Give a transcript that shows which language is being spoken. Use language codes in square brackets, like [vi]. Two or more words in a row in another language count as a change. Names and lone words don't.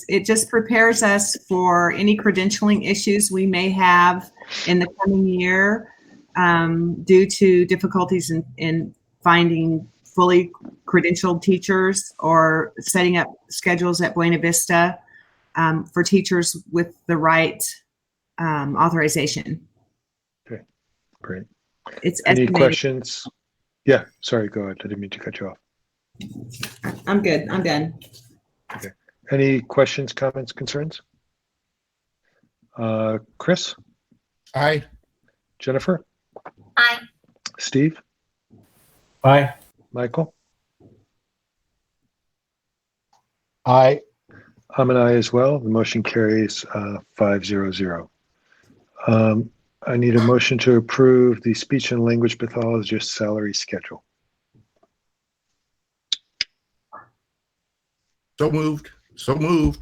[en] It just prepares us for any credentialing issues we may have in the coming year due to difficulties in finding fully credentialed teachers or setting up schedules at Buena Vista for teachers with the right authorization. Okay, great. It's Any estimated. questions? Yeah, sorry, go ahead. I didn't mean to cut you off. I'm good. I'm done. Okay. Any questions, comments, concerns? Chris? Aye. Jennifer? Aye. Steve? Aye. Michael? Aye. I'm an aye as well. The motion carries 5-0-0. I need a motion to approve the speech and language pathologist salary schedule. So moved. So moved.